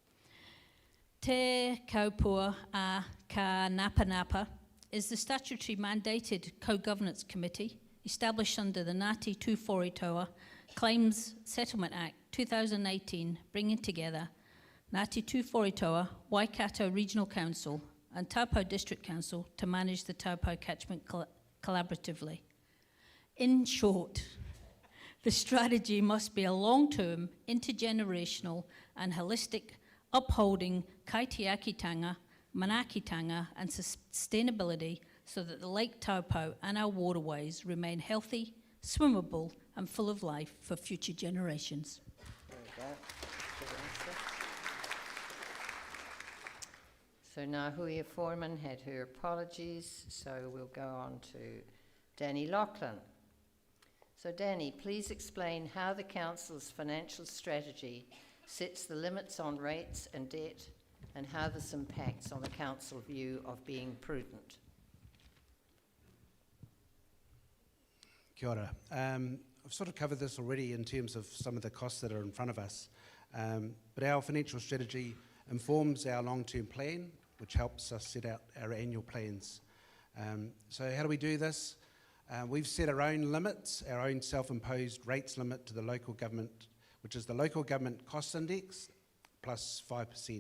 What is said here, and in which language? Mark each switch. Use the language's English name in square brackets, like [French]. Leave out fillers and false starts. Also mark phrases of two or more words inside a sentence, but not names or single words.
[English] Te Kaupua a Ka Napa Napa is the statutory mandated co-governance committee established under the Ngāti Tūwhorotara Claims Settlement Act 2018, bringing together Ngāti Tūwhorotara, Waikato Regional Council and Taupō District Council to manage the Taupo catchment collaboratively. In short, the strategy must be a long-term, intergenerational and holistic, upholding [Māori] kaitiakitanga, manakitanga [English] and sustainability so that the Lake Taupo and our waterways remain healthy, swimmable and full of life for future generations. There we go. Good answer. So now Huia Foreman had her apologies, so we'll go on to Danny Lachlan. So Danny, please explain how the Council's financial strategy sets the limits on rates and debt and how this impacts on the Council view of being prudent. [Māori] Kia ora. [English] I've sort of covered this already in terms of some of the costs that are in front of us, but our financial strategy informs our long-term plan, which helps us set out our annual plans. So how do we do this? We've set our own limits, our own self-imposed rates limit to the local government, which is the local government cost index plus 5%.